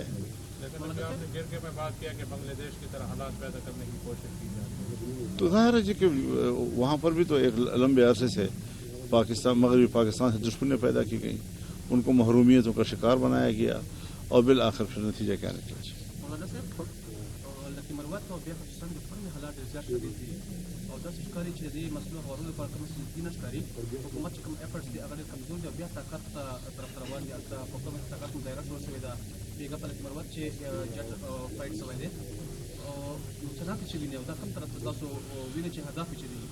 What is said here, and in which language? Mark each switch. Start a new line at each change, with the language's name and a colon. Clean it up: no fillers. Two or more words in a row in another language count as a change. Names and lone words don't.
Urdu: لیکن آپ نے جرگے میں بات کیا کہ بنگلہ دیش کی طرح حالات پیدا کرنے کی کوشش کی جا رہی ہے. تو ظاہر ہے جی کہ وہاں پر بھی تو ایک لمبے عرصے سے مغربی پاکستان سے دشمنیاں پیدا کی گئیں، ان کو محرومیتوں کا شکار بنایا گیا اور بالآخر پھر نتیجہ کیا نکلا.
Pashto: مولانا صاحب لکه مروت او بیا خصوصا د خپل حالات ډېر زیات شدید دي او داسې ښکاري چې د دې مسلو هوارولو لپاره کوم څه نه ښکاري. حکومت چې کوم ایفرټس دي هغه ډېر کمزور دي او بیا طاقت طرف ته روان دي. هلته په کوم طاقت مظاهره شروع شوې ده بېګا په لکه مروت چې جټ فایټ شوی دی او څنګه چې ویني او دا کوم طرف ته تاسو ویني چې هدف چې دي